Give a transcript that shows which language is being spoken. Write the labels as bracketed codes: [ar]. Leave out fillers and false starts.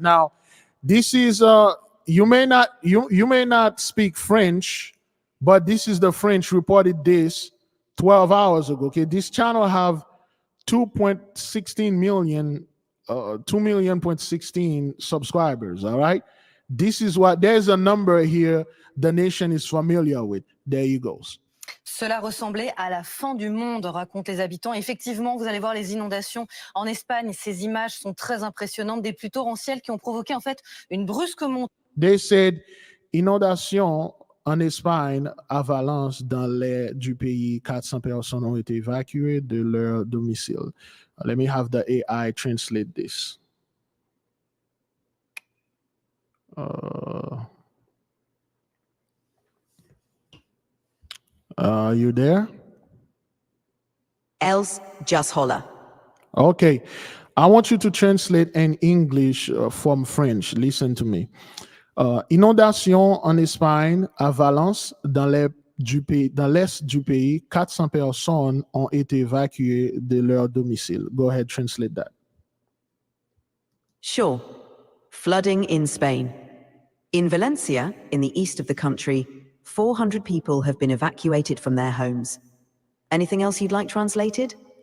[en] Now, this is you may not speak French, but this is the French reported this 12 hours ago. Okay, this channel have 2.16 million 2.16 subscribers. All right, this is what there's a number here the nation is familiar with. There you go. [fr] Cela ressemblait à la fin du monde, racontent les habitants. Effectivement, vous allez voir les inondations en Espagne. Ces images sont très impressionnantes, des pluies torrentielles qui ont provoqué en fait une brusque montée. [en] They said [fr] inondation en Espagne, avalanche dans l'air du pays. 400 personnes ont été évacuées de leur domicile. [en] Let me have the AI translate this. Are you there? Else, just holler. Okay. I want you to translate in English from French. Listen to me. [fr] Inondation en Espagne, avalanche dans l'est du pays. 400 personnes ont été évacuées de leur domicile. [en] Go ahead, translate that. Sure. Flooding in Spain. In Valencia, in the east of the country, 400 people have been evacuated from their homes. Anything else you'd like translated?